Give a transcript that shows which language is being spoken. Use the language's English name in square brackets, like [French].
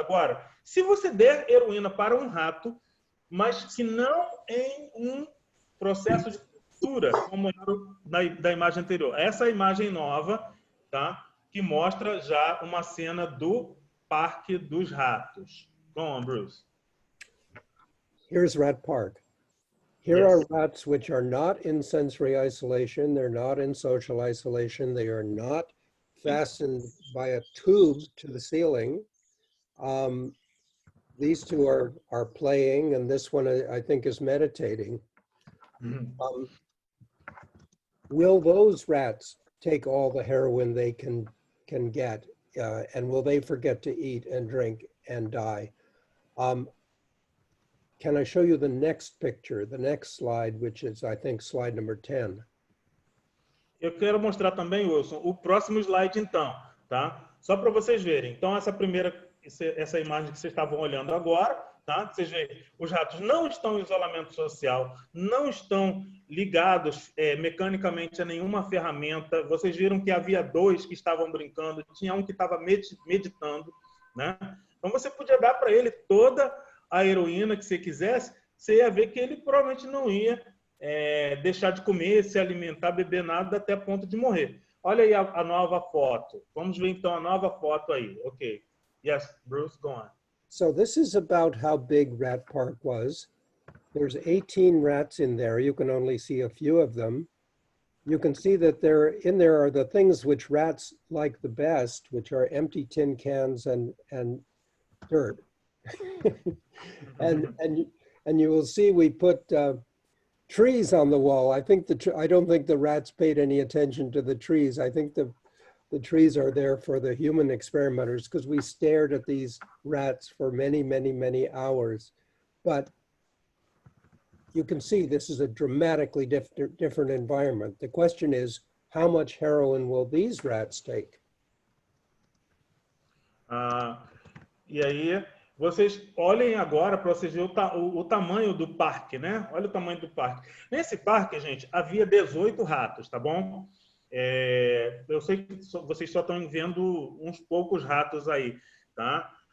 [Portuguese] Agora, se você der heroína para um rato, mas que não em um processo de tortura, como era da imagem anterior. Essa imagem nova, tá? Que mostra já uma cena do Parque dos Ratos. [English] Go on, Bruce. Here's Rat Park. Here are rats which are not in sensory isolation. They're not in social isolation. They are not fastened by a tube to the ceiling. These two are playing, and this one I think is meditating. Will those rats take all the heroin they can get, and will they forget to eat and drink and die? Can I show you the next picture, the next slide, which is, I think, slide number 10. [Portuguese] Eu quero mostrar também, Wilson, o próximo slide, então, tá? Só para vocês verem. Então, essa imagem que vocês estavam olhando agora, tá? Vocês veem, os ratos não estão em isolamento social, não estão ligados mecanicamente a nenhuma ferramenta. Vocês viram que havia 2 que estavam brincando, tinha um que estava meditando, né? Então, você podia dar para ele toda a heroína que você quisesse, você ia ver que ele provavelmente não ia deixar de comer, se alimentar, beber nada até ponto de morrer. Olha aí a nova foto. Vamos ver então a nova foto aí. [English] Ok. Yes, Bruce, go on. So this is about how big Rat Park was. There's 18 rats in there. You can only see a few of them. You can see that in there are the things which rats like the best, which are empty tin cans and dirt. and you will see we put trees on the wall. I don't think the rats paid any attention to the trees. I think the trees are there for the human experimenters, because we stared at these rats for many, many, many hours. But you can see this is a dramatically different environment. The question is, how much heroin will these rats take? [Portuguese] E aí, vocês olhem agora para vocês verem o tamanho do parque, né? Olha o tamanho do parque. Nesse parque, gente, havia 18 ratos, tá bom? Eu sei que vocês só estão vendo uns poucos ratos aí, tá?